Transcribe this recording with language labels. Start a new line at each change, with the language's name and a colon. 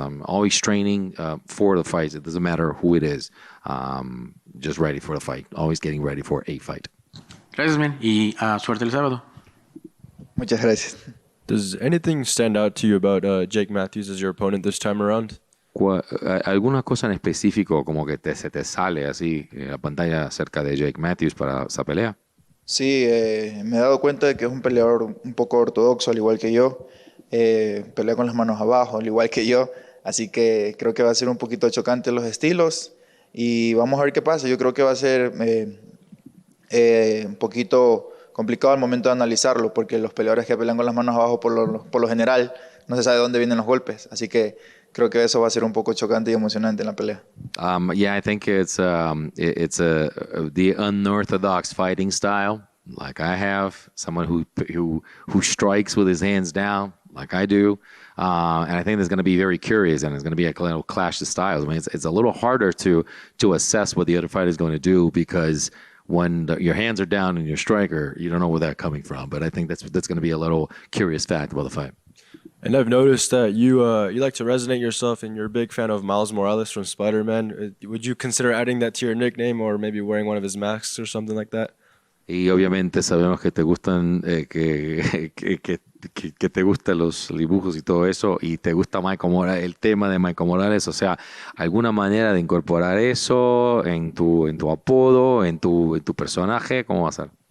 English: I'm always training for the fights. It doesn't matter who it is. Just ready for the fight. Always getting ready for a fight.
Spanish: Gracias, man. Y suerte el sábado. Muchas gracias.
English: Does anything stand out to you about Jake Matthews as your opponent this time around?
Spanish: ¿Alguna cosa en específico como que se te sale así en la pantalla acerca de Jake Matthews para esa pelea? Sí, me he dado cuenta de que es un peleador un poco ortodoxo, al igual que yo. Pelea con las manos abajo, al igual que yo. Así que creo que va a ser un poquito chocante los estilos. Y vamos a ver qué pasa. Yo creo que va a ser un poquito complicado al momento de analizarlo, porque los peleadores que pelean con las manos abajo por lo general no se sabe de dónde vienen los golpes. Así que creo que eso va a ser un poco chocante y emocionante en la pelea.
English: Yeah, I think it's the unorthodox fighting style, like I have, someone who strikes with his hands down, like I do, and I think there's going to be very curious, and it's going to be a little clash of styles. I mean, it's a little harder to assess what the other fighter is going to do, because when your hands are down and you're a striker, you don't know where that's coming from. But I think that's going to be a little curious fact about the fight. And I've noticed that you like to resonate yourself, and you're a big fan of Miles Morales from Spiderman. Would you consider adding that to your nickname, or maybe wearing one of his masks or something like that?
Spanish: Y obviamente sabemos que te gustan que te gustan los dibujos y todo eso, y te gusta Michael Morales, el tema de Michael Morales. O sea, alguna manera de incorporar eso en tu apodo, en tu personaje, ¿cómo va a ser?